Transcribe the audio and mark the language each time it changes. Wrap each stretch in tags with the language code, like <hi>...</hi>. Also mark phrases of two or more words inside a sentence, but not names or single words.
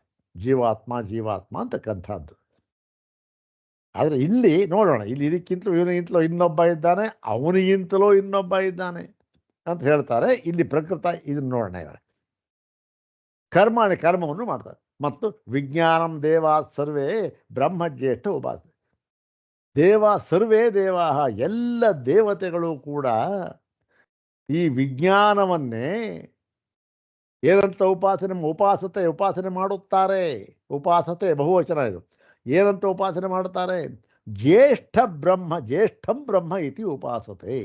<kn>ಜೀವಾತ್ಮ ಅಂತಕ್ಕಂಥದ್ದು. ಆದರೆ ಇಲ್ಲಿ ನೋಡೋಣ, ಇಲ್ಲಿ ಇದಕ್ಕಿಂತಲೂ ಇವನಿಗಿಂತಲೂ ಇನ್ನೊಬ್ಬ ಇದ್ದಾನೆ, ಅವನಿಗಿಂತಲೂ ಇನ್ನೊಬ್ಬ ಇದ್ದಾನೆ ಅಂತ ಹೇಳ್ತಾರೆ. ಇಲ್ಲಿ ಪ್ರಕೃತ ಇದನ್ನು ನೋಡೋಣ. ಇವಾಗ ಕರ್ಮವನ್ನು ಮಾಡ್ತಾರೆ.</kn> <sa>ಮತ್ತು ವಿಜ್ಞಾನಂ ದೇವಾ ಸರ್ವೇ ಬ್ರಹ್ಮಜ್ಯೇಷ್ಠ ಉಪಾಸ. ಸರ್ವೇ ದೇವಾ,</sa> <kn>ಎಲ್ಲ ದೇವತೆಗಳು ಕೂಡ ಈ ವಿಜ್ಞಾನವನ್ನೇ ಏನಂತ ಉಪಾಸನೆ ಮಾಡುತ್ತಾರೆ. ಉಪಾಸತೆ ಬಹುವಚನ ಇದು. ಏನಂತ ಉಪಾಸನೆ ಮಾಡುತ್ತಾರೆ?</kn> <sa>ಜ್ಯೇಷ್ಠಂ ಬ್ರಹ್ಮ ಇತಿ ಉಪಾಸತೆ.</sa>